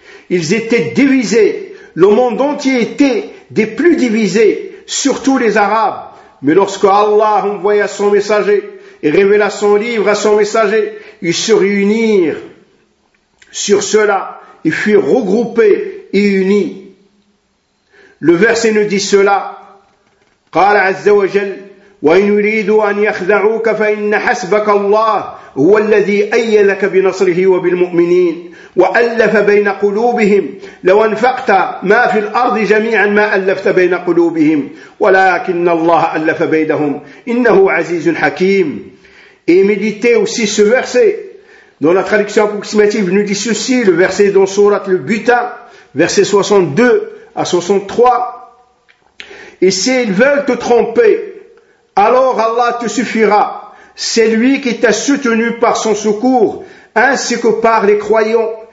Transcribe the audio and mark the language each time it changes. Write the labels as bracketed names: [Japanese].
[French] Ils étaient divisés, le monde entier était des plus divisés, surtout les Arabes. Mais lorsque Allah envoya son messager et révéla son livre à son messager, ils se réunirent sur cela et furent regroupés et unis. Le verset nous dit cela. [Arabic] قال عز وجل وإن يريدوا أن يخدعوك فإن حسبك الله هو الذي أيدك بنصره وبالمؤمنين وألف بين قلوبهم لو أنفقت ما في الأرض جميعا ما ألفت بين قلوبهم ولكن الله ألف بينهم إنه عزيز حكيم. [French] Et méditez aussi ce verset. Dans la traduction approximative nous dit ceci, le verset dans Sourate le butin, verset 62 à 63. Et s'ils veulent te tromper, alors Allah te suffira. C'est lui qui t'a soutenu par son secours, ainsi que par les croyants.